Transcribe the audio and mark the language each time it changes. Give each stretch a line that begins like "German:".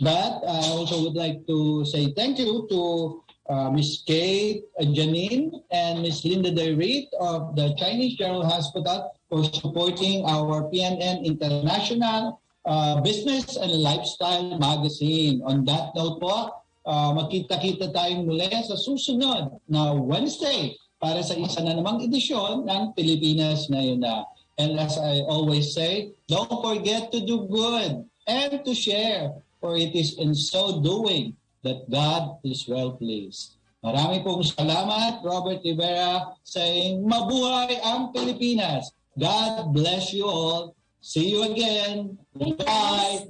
English: But I also would like to say thank you to Miss Kate Janine and Miss Linda DeReed of the Chinese General Hospital for supporting our PNN International Business and Lifestyle Magazine.
Filipino: On that note po, magkita-kita tayong muli sa susunod na Wednesday para sa isa na namang edisyon ng Pilipinas Ngayon na.
English: And as I always say, don't forget to do good and to share, for it is in so doing that God is well pleased.
Filipino: Marami pong salamat, Robert Rivera, saying, mabuhay ang Pilipinas.
English: God bless you all. See you again. Bye.